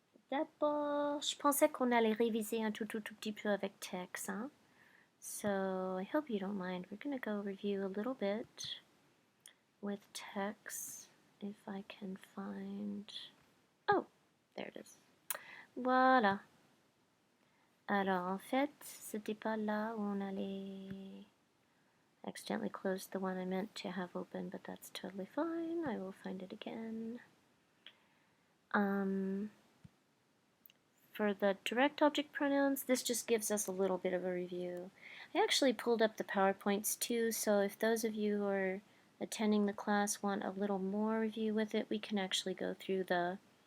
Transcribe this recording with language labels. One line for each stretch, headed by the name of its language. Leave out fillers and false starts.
French: D'abord, je pensais qu'on allait réviser un tout petit peu avec texte.
English: Hein? So I hope you don't mind. We're going to go review a little bit with text if I can find... Oh, there it is. Voilà.
French: Alors, en fait, c'était pas là où on allait...
English: I accidentally closed the one I meant to have open, but that's totally fine. I will find it again. For the direct object pronouns, this just gives us a little bit of a review. I actually pulled up the PowerPoints too, so if those of you who are attending the class want a little more review with it, we can actually go through the...